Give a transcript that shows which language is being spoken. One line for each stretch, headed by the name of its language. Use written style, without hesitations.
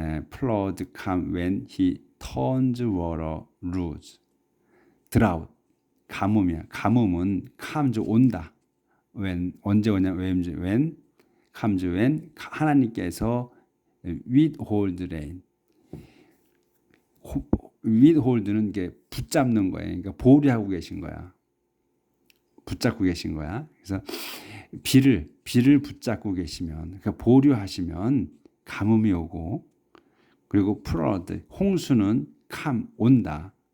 English: Flood comes when He turns water loose.
Korean: Drought, 가뭄은 comes 온다. When 언제 오냐?
English: When comes when
Korean: 하나님께서
English: withhold rain.
Korean: withhold는 게 붙잡는 거예요. 그러니까 보류하고 계신 거야. 붙잡고 계신 거야. 그래서 비를 붙잡고 계시면, 그러니까 보류하시면 가뭄이 오고, 그리고 플러드, 홍수는 온다.